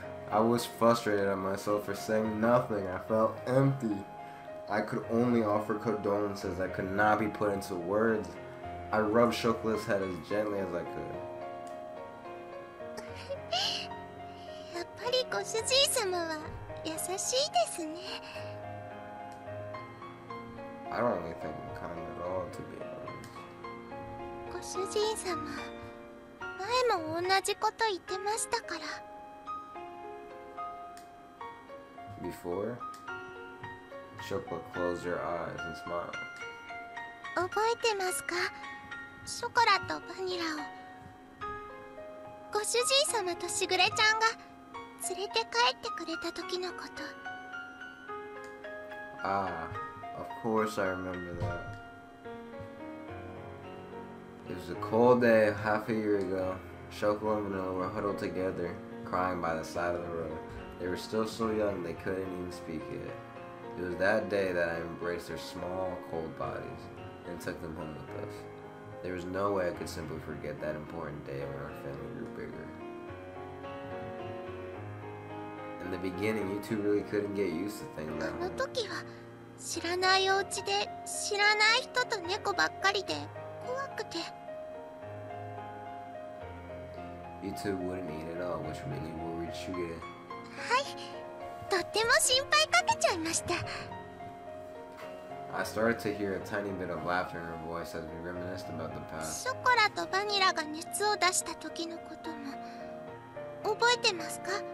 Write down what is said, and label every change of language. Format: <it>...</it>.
<en>I was frustrated at myself for saying nothing. I felt empty. I could only offer condolences that could not be put into words. I rubbed Shokula's head as gently as I could.</en> <ja>やっぱりご主人様は優しいですね。</ja> <en>I don't really think I'm kind at all, to be honest.</en> <ja>ご主人様、前も同じこと言ってましたから。</ja> <en>Before, Shokula closed her eyes and smiled.</en> <ja>覚えてますか？ショコラとバニラを。ご主人様としぐれちゃんが連れて帰ってくれた時のこと。</ja> <en>Ah, of course I remember that. It was a cold day half a year ago. Shokula and Vanilla were huddled together, crying by the side of the road. They were still so young they couldn't even speak yet. It was that day that I embraced their small, cold bodies and took them home with us. There was no way I could simply forget that important day when our family grew bigger. In the beginning, you two really couldn't get used to things</en> <ja>あ</ja> <en>at</en> <ja>の</ja> <en>home.</en> <ja>時は知らないお家で知らない人と猫ばっかりで怖くて。</ja> <en>You two wouldn't eat at all, which really worried Shugure.</en> <ja>はい、とっても心配かけちゃいました。</ja> <en>I started to hear a tiny bit of laughter in her voice as we reminisced about the past.</en> <ja>ショコラとバニラが熱を出した時のことも覚えてますか？</ja>